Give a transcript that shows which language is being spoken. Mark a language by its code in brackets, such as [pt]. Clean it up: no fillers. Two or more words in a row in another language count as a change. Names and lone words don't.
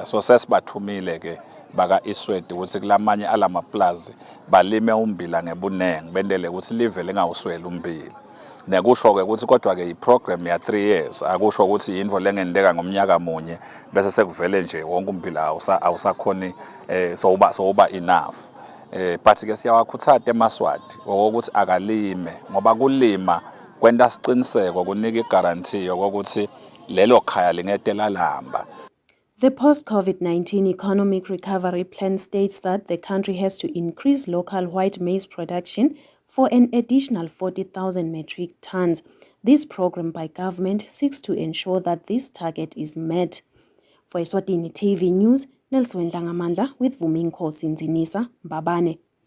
[ss] So sesibathumile ke baka Eswatini ukuthi kulamanye alamaplazi balime ummbila ngebunengi bendele ukuthi live lingawusweli ummbila. Nekusho ke ukuthi kodwa ke iprogram ya 3 years akusho ukuthi into lengendeka ngomnyaka munye bese sekuvele nje wonke ummbila awusakhoni soba enough. But ke siyawakhuthaza eMaswati ukuthi akalime ngoba kulima kwenda siqiniseko kunika igarantii yokuthi lelo khaya lingetela lamba. [en] The post-COVID-19 economic recovery plan states that the country has to increase local white maize production for an additional 40,000 metric tons. This program by government seeks to ensure that this target is met. For Eswatini TV News, Nelson Langamandla with Vuminkosi Nzinisa, Mbabane.